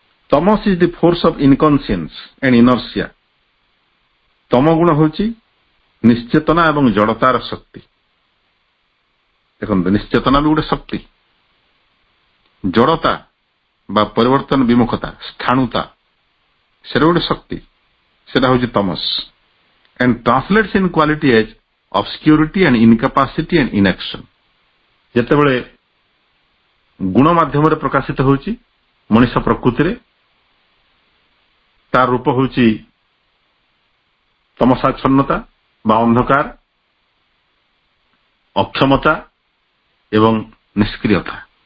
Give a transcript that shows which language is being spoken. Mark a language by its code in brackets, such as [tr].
[en] ତମସ୍ is the force of inconscience and inertia. [or] ତମ ଗୁଣ ହେଉଛି ନିଶ୍ଚେତନା ଏବଂ ଜଡ଼ତାର ଶକ୍ତି। ଦେଖନ୍ତୁ, ନିଶ୍ଚେତନା ବି ଗୋଟେ ଶକ୍ତି, ଜଡ଼ତା ବା ପରିବର୍ତ୍ତନ ବିମୁଖତା, ସ୍ଥାଣୁତା, ସେଟା ଗୋଟେ ଶକ୍ତି, ସେଟା ହେଉଛି ତମସ୍। [en] and translates in quality as obscurity and incapacity and inaction. [or] ଯେତେବେଳେ ଗୁଣ ମାଧ୍ୟମରେ ପ୍ରକାଶିତ ହେଉଛି ମଣିଷ ପ୍ରକୃତିରେ, ତାର ରୂପ ହେଉଛି ତମସାଚ୍ଛନ୍ନତା ବା ଅନ୍ଧକାର, ଅକ୍ଷମତା ଏବଂ ନିଷ୍କ୍ରିୟତା।